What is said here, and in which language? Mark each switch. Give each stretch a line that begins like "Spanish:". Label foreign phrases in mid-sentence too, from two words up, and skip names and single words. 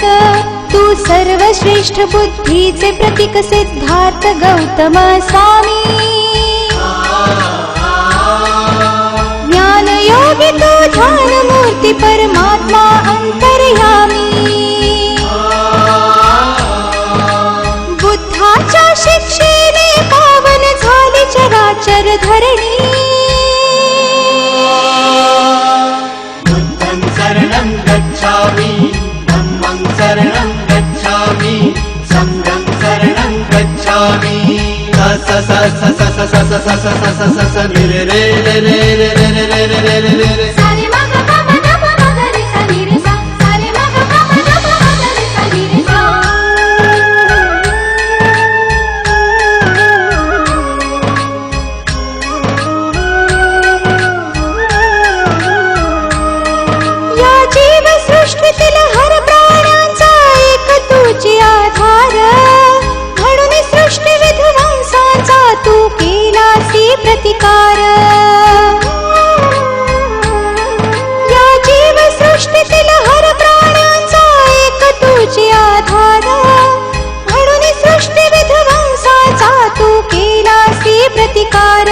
Marathi: तू सर्वश्रेष्ठ बुद्धीचे प्रतीक सिद्धार्थ गौतम स्वामी ज्ञानयोगी तू ध्यानमूर्ती परमात्मा अंतर्यामी। बुद्धाच्या शिक्षेने पावन झाली चराचर धरणी
Pali: बुद्धं शरणं गच्छामि धम्मं शरणं गच्छामि संघं शरणं गच्छामि। स स स स स स स स स स स स स नि रे रे रे रे रे रे रे रे रे रे रे रे सा रे मा ग प म ध प म ग रे सा नि रे सा सा रे मा ग प म ध प म ग रे सा नि रे सा।
Marathi: या जीवसृष्टीतील हर प्राण्यांचा एक तुझी आधार म्हणून सृष्टी विध्वंसाचा तू केलासी प्रतिकार। या जीवसृष्टीतील हर प्राण्यांचा एक तुझी आधार म्हणून सृष्टी विध्वंसाचा तू केलासी प्रतिकार।